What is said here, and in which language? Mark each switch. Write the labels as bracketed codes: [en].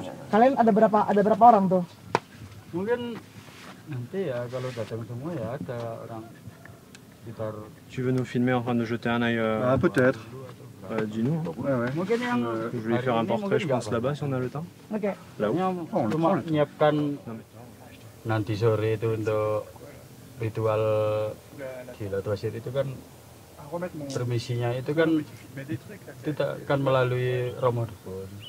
[id] Kalian ada berapa orang tuh? Mungkin nanti ya kalau datang semua ya ada orang sekitar. [fr] Tu veux nous filmer en train de jeter un œil Peut-être. Dis-nous. [id] Mungkin yang [fr] Je voulais faire un portrait, je pense, là-bas, si on a le temps. [id] Oke. [fr] Là-haut. [id] cuma menyiapkan nanti sore itu untuk ritual gila tuasir itu kan permisinya itu kan tidak akan melalui Romo Dukun.